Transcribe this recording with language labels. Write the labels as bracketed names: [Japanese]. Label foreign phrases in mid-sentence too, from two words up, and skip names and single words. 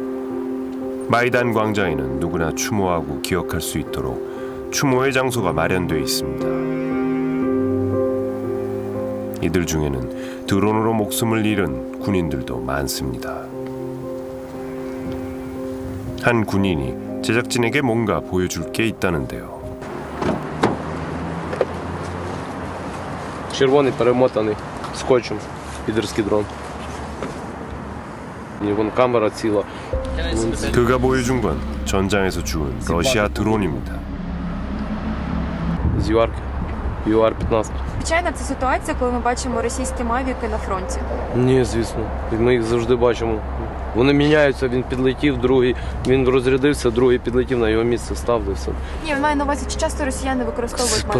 [Korean] 마이단 광장에는 누구나 추모하고 기억할 수 있도록 추모의 장소가 마련되어 있습니다. 이들 중에는 드론으로 목숨을 잃은 군인들도 많습니다. 한 군인이 제작진에게 뭔가 보여줄 게 있다는데요. [Ukrainian] Червоний перемотаний скотчем підерський дрон. І вон камера ціла. [Korean] 그가 보여준 건 전장에서 주운 러시아 드론입니다. [Ukrainian] З ЮАРки. ЮАР-15. Звичайно, це ситуація, коли ми бачимо російські мавіки на фронті. Ні, звісно. Ми їх завжди бачимо. Вони міняються, він підлетів, другий, він розрядився, другий підлетів, на його місце став. Все. Ні, маю на увазі, чи часто росіяни використовують мавіки?